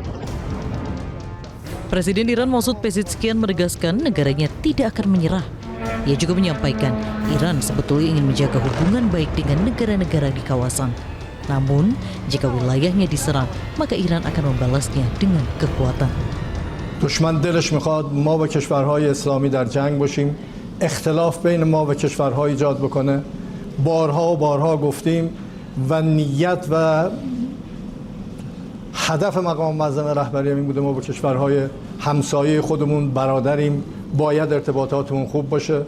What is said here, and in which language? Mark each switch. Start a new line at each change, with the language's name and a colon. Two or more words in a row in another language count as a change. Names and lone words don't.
Indonesian: Presiden Iran Masoud Pezeshkian menegaskan negaranya tidak akan menyerah. Ia juga menyampaikan Iran sebetulnya ingin menjaga hubungan baik dengan negara-negara di kawasan. Namun, jika wilayahnya diserang, maka Iran akan membalasnya dengan kekuatan.
Persian: دشمن دلش میخواد ما و کشورهای اسلامی در جنگ باشیم، اختلاف بین ما و کشورها ایجاد بکنه. بارها و بارها گفتیم و نیت و هدف مقام معظم رهبری این بوده ما با کشورهای همسایه خودمون برادریم، باید ارتباطاتمون خوب باشه.